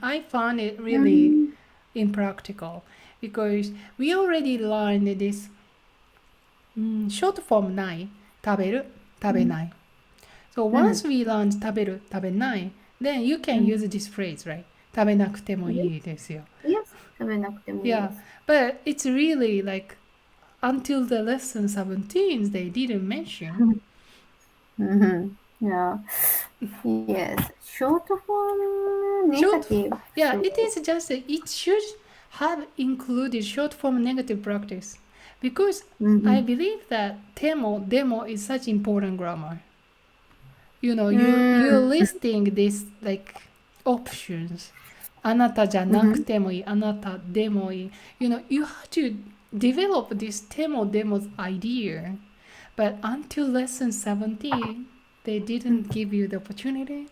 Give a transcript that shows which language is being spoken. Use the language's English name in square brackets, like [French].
[English] I found it really impractical because we already learned this short form [Japanese] ない食べる食べない [English] So once we learned [Japanese] 食べる食べない [English] then you can use this phrase, right? [Japanese] 食べなくてもいいですよ Yes, 食べなくてもいいです。 [English] Yeah, but it's really like until the lesson 17 they didn't mention. Yeah. Yes. Short form negative. Yeah, it is just it should have included short form negative practice because I believe that demo is such important grammar. You know, you're listing this like options. [Japanese] あなたじゃなくてもいい、あなたでもいい。 [English] You know, you have to develop this demo's idea. But until lesson 17, they didn't give you the opportunity. That's super lame, I think.